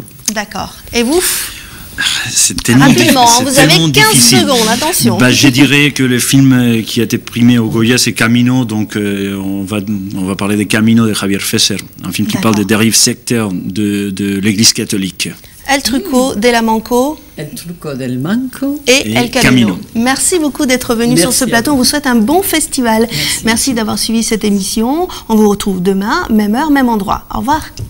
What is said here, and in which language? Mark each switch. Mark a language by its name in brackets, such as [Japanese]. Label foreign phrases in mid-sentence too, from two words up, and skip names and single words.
[French] D'accord. Et vous? C'est tellement rapidement, vous avez 15 difficile. Secondes, attention. Je dirais que le film qui a été primé au Goya, c'est Camino, donc on va parler de Camino de Javier Fesser, un film qui parle des dérives sectaires de l'Église catholique. El Truco del Manco. El Truco del Manco. Et El Camino. Merci beaucoup d'être venu sur ce plateau. On vous souhaite un bon festival. Merci d'avoir suivi cette émission. On vous retrouve demain, même heure, même endroit. Au revoir.